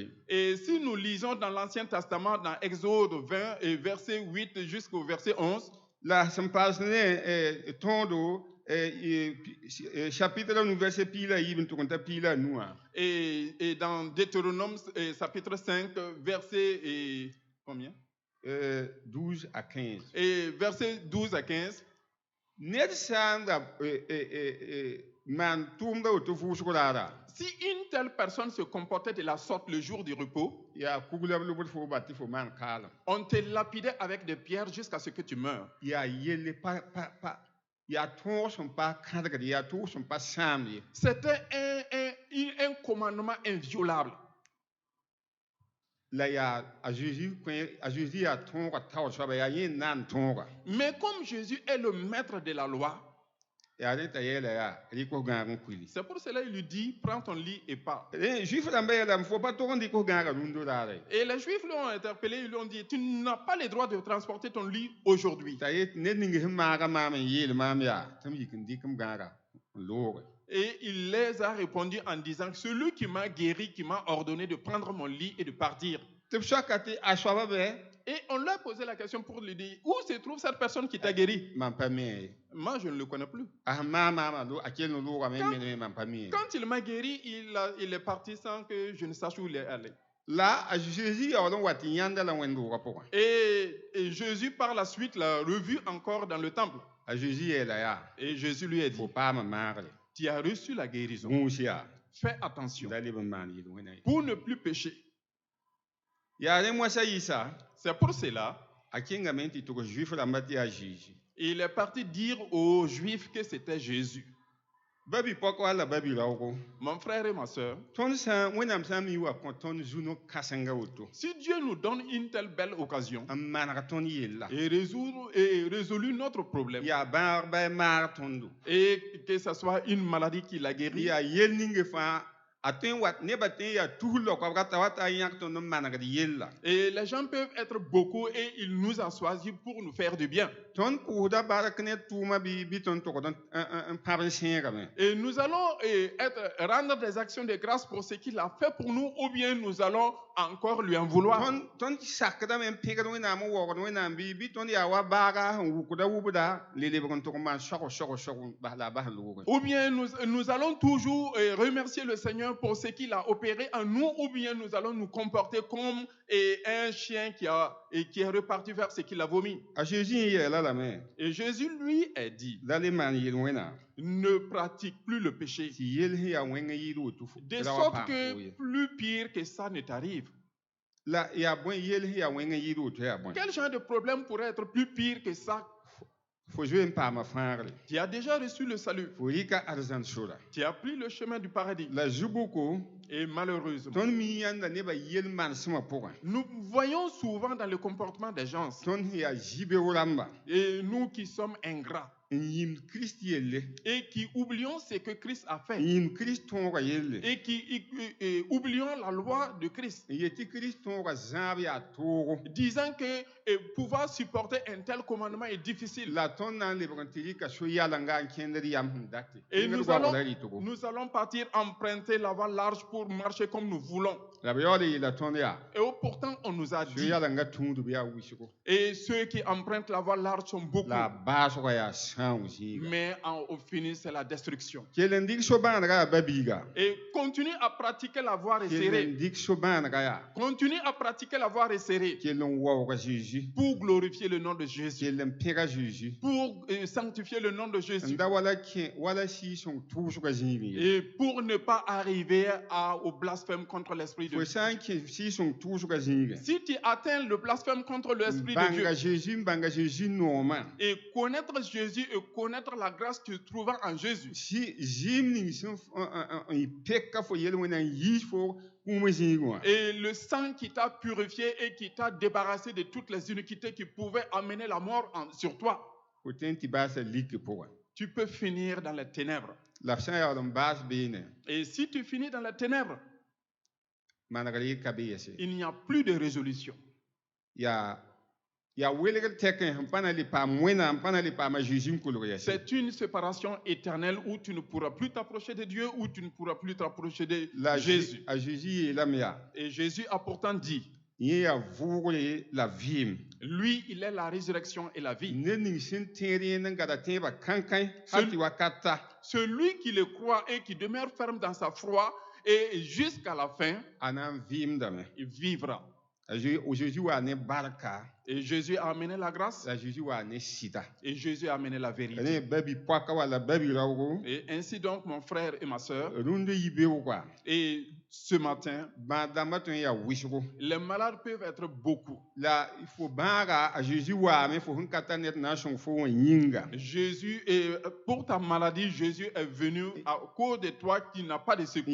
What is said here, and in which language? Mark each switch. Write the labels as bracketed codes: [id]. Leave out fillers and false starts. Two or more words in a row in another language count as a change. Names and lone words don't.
[fr] Et si nous lisons dans l'Ancien Testament, dans Exode 20, et verset 8 jusqu'au verset 11, [mos] la sẽn paas ne tõodo chapitre nu vɛrse piila a yib n tʋg n t'a piila a nuwã [fr] et dans Deutéronome chapitre 5, verset combien? 12 à 15 Et verset 12 à 15. [mos] ned sã n da maan tʋʋmda woto vʋʋsg raara [fr] Si une telle personne se comportait de la sorte le jour du repos, [mos] yaa kugla b lʋbd fo bat tɩ fo maan kaalem [fr] on te lapidait avec des pierres jusqu'à ce que tu meurs. [mos] yaa yelle yaa tõog sẽn pa kãdgd yaa tʋʋg sẽn pa sãamd ye [fr] C'était un commandement inviolable. [mos] la yaa a Jésus yaa tõoga taoor soaba yaa yẽ n na n tõoga [fr] Mais comme Jésus est le maître de la loi, [mos] yaa rẽ t'a yeela yaa rɩkf gãag n kuili [fr] c'est pour cela qu'il lui dit, prends ton lit et pars. [mos] Juif rãmba yeelame fo pa tog n dɩkf gãaga rũndo raara ye [fr] Et les Juifs l'ont interpellé, ils lui ont dit, tu n'as pas le droit de transporter ton lit aujourd'hui. [mos] t'a yet ned ning sẽn maaga maam n yeel maam yaa tɩ m yik n dɩk m gãaga n looge [fr] Et il les a répondu en disant, celui qui m'a guéri, qui m'a ordonné de prendre mon lit et de partir. [mos] tɩ b soaka tɩ a soaba bɩ [fr] Et on lui a posé la question pour lui dire, où se trouve cette personne qui t'a guéri? [mos] mam pa mi ye [fr] Moi, je ne le connais plus. [mos] a sẽn maama a kell ne loogame me mam pa mi ye [fr] Quand il m'a guéri, il est parti sans que je ne sache où il est allé. [mos] la a Jésus yaool n wa tɩ yãnda la wẽnd loogã pʋgẽ [fr] Et Jésus, par la suite, l'a revu encore dans le temple. [mos] a Jésus yeela yaa [fr] Et Jésus lui a dit, [mos] fo paama maagre [fr] tu as reçu la guérison. [mos] gũus yaa [fr] Fais attention [mos] da leb n maan yɩl wẽna ye [fr] pour ne plus pécher. [mos] yaa rẽ moasã yɩsa [fr] C'est pour cela [mos] a kẽngame tɩ tʋg juif rãmbã tɩ yaa Jésus [fr] il est parti dire aux Juifs que c'était Jésus. [mos] ba bɩ-pɔk wala ba bɩ-raoogo [fr] Mon frère et ma soeur, [mos] wẽnnaam sã n mi wa kõ tõnd zu-no-kãsenga woto [fr] si Dieu nous donne une telle belle occasion [mos] n maneg tõnd yella [fr] et résolu notre problème, [mos] yaa bãag ba maag tõndo [fr] et que ce soit une maladie qui l'a guéri, [mos] yaa yell ninge fãa a tõe n wat nebã tõe n yaa tusl lokab rata wa t'a yãk tõnd n manegd yella [fr] et les gens peuvent être beaucoup et il nous a choisis pour nous faire du bien. [mos] tõnd pʋʋsda bark ne tʋʋma bɩ tõnd tʋgd n pãb n sẽegame [fr] Et nous allons rendre des actions de grâce pour ce qu'il a fait pour nous, ou bien nous allons encore lui en vouloir. [mos] tõnd sakdame n pẽgd wẽnnaam n waoogd wẽnnaam bɩ tõnd yaa wa baaga sẽn wukda wubda le lebg n tʋg n maan sog la a bas loogẽ [fr] Ou bien nous allons toujours remercier le Seigneur pour ce qu'il a opéré en nous, ou bien nous allons nous comporter comme un chien qui est reparti vers ce qu'il a vomi. [mos] a Jésus n yeela lame [fr] Et Jésus lui a dit, [mos] la le maan yel wẽna [fr] ne pratique plus le péché, [mos] tɩ yell sẽn yaa wẽng yɩɩd woto [fr] de sorte que plus pire que ça ne t'arrive. [mos] la yaa bõe yell sẽn yaa wẽng yɩɩd woto yaa bõe [fr] Quel genre de problème pourrait être plus pire que ça? [mos] fo zoe n paama fãagre [fr] Tu as déjà reçu le salut. [mos] fo rɩka arzãn sora [fr] Tu as pris le chemin du paradis. [mos] la zu-bʋko [fr] Et malheureusement, [mos] tõnd mi yãnda nebã yell manesmã pʋgẽ [fr] nous voyons souvent dans le comportement des gens, [mos] tõnd sẽn yaa zĩ-beoog rãmba [fr] et nous qui sommes ingrats, [mos] n yĩmd Kirist yelle [fr] et qui oublions ce que Christ a n fait, [mos] yĩmd Kirist tõoga yelle [fr] et qui oublions la loi de Christ, [mos] n yet tɩ Kirist tõoga zãab yaa toogo [fr] disant que pouvoir supporter un tel commandement est difficile. [mos] la tõnd na n lebg n tɩ rɩka so-yalanga n kẽndd yam sẽn date [fr] Et Yẽngd nous [mos] goabgda rɩtgo [fr] nous allons partir emprunter la voie large pour marcher comme nous voulons. [mos] la b yaool yeela tõnd yaa [fr] Et pourtant, on nous a dit, [mos] so-yalanga tũudb yaa wisgo [fr] et ceux qui empruntent la voie large sont beaucoup, [mos] la a baasgã yaa sãn zĩiga [fr] mais au fini, c'est la destruction. [mos] kell n dɩk so-bãanegã yaa ba-biiga [fr] Et continue à pratiquer la voie kell resserrée. [mos] n dɩk so-bãanegã yaa [fr] Continue à pratiquer la voie resserrée [mos] kell n waooga Jésus [fr] pour glorifier le nom de Jésus, [mos] kell n pẽga Jésus [fr] pour sanctifier le nom de n Jésus, [mos] da wala sɩɩsẽng tʋʋsga zĩig ye [fr] et pour ne pas arriver au blasphème contre l'Esprit de fo Dieu. [mos] sã n kẽ sɩɩsẽng tʋʋsga zĩiga [fr] Si tu atteins le blasphème contre l'Esprit de bãnga Dieu, [mos] Jésus n bãnga Jésus noomã [fr] et connaître Jésus et connaître la grâce que tu trouves en Jésus, [mos] zɩɩm ning sẽn peka fo yel wẽnnaam yiis fo kũumã zĩig wã [fr] et le sang qui t'a purifié et qui t'a débarrassé de toutes les iniquités qui pouvaient amener la mort sur toi, [mos] fo tõe n tɩ baasa lik pʋgã [fr] tu peux finir dans les ténèbres. [mos] la b sã n yaool n baas beene [fr] Et si tu finis dans les ténèbres, [mos] manegr yɩka beese [fr] il n'y a plus de résolution. [mos] yaa welgd tɛkẽ sẽn pa na le paam wẽnnaam pa na le paama Jésus n kulg yɛse [fr] C'est une séparation éternelle où tu ne pourras plus t'approcher de Dieu, où tu ne pourras plus t'approcher de la Jésus. [mos] a Jésus yeelame yaa [fr] Et Jésus a pourtant dit, [mos] yẽ yaa vʋʋgre la vɩɩm [fr] lui, il est la résurrection et la vie. [mos] ned ning sẽn tẽed yẽnd n gada tẽebã kãnkãe hal tɩ wakat ta [fr] Celui qui le croit et qui demeure ferme dans sa foi, et jusqu'à la fin, [mos] a na n vɩɩmdame [fr] il vivra. [mos] Jésus waa ne barka [fr] Et Jésus a amené la grâce, [mos] la Jésus waa ne sɩda [fr] et Jésus a amené la vérité. [mos] ne babi poaka wala babi raoogo [fr] Et ainsi donc, mon frère et ma sœur, [mos] rũnd yi beoogã [fr] et ce matin, [mos] bãad-dãmbã tõe n yaa wɩsgo [fr] les malades peuvent être beaucoup. [mos] la fo bãaga a Jésus waame fo sẽn ka tar ned na n sõng fo wã yĩnga [fr] Jésus, et pour ta maladie, Jésus est venu à cause de toi qui n'as pas de secours.